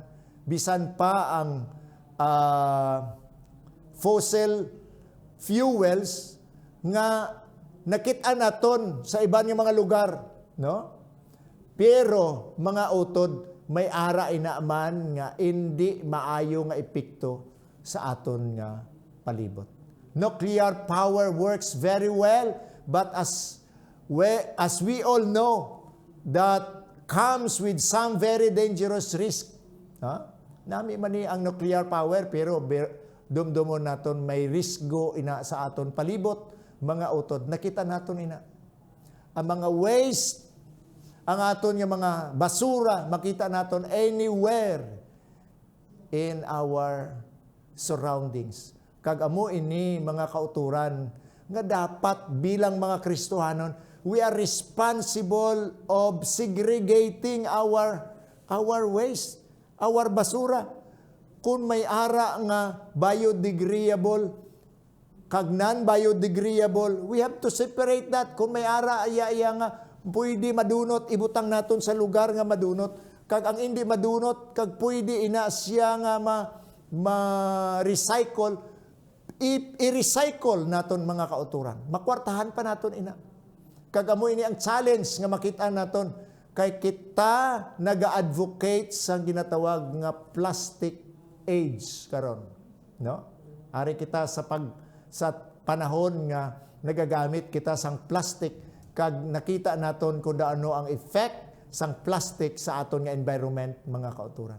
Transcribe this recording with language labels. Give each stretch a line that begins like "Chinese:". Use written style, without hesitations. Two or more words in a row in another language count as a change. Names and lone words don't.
Hiligaynon: Bisan pa ang
English: fossil fuels
Hiligaynon: nga nakita naton sa iban nga mga lugar, Pero mga utod, may ara inaaman nga hindi maayo nga epekto sa aton nga palibot.
English: Nuclear power works very well, but as we all know, that comes with some very dangerous risk.
Hiligaynon: Nami man ni ang
English: nuclear power,
Hiligaynon: pero dumdumon naton may risgo ina sa aton palibot, mga utod. Nakita naton ina. Ang mga waste, ang aton nga mga basura, makita naton
English: anywhere in our surroundings.
Hiligaynon: Kag amo ini mga kauturan nga dapat bilang mga Kristohanon,
English: we are responsible of segregating our waste, our basura.
Hiligaynon: Kung may ara nga biodegradable, kag non-biodegradable,
English: we have to separate that.
Hiligaynon: Kung may ara iya nga pwede madunot, ibutang naton sa lugar nga madunot. Kag ang hindi madunot, kag pwede ina siya nga ma-recycle, i-recycle naton mga kauturan. Makwartahan pa naton ina. Kag amo ini ang challenge nga makita naton kay kita naga-advocate sa ginatawag nga
English: plastic age
Hiligaynon: karon, Ari kita sa panahon nga nagagamit kita sang plastic, kag nakita naton kung ano ang effect sang plastic sa aton nga environment, mga kauturan.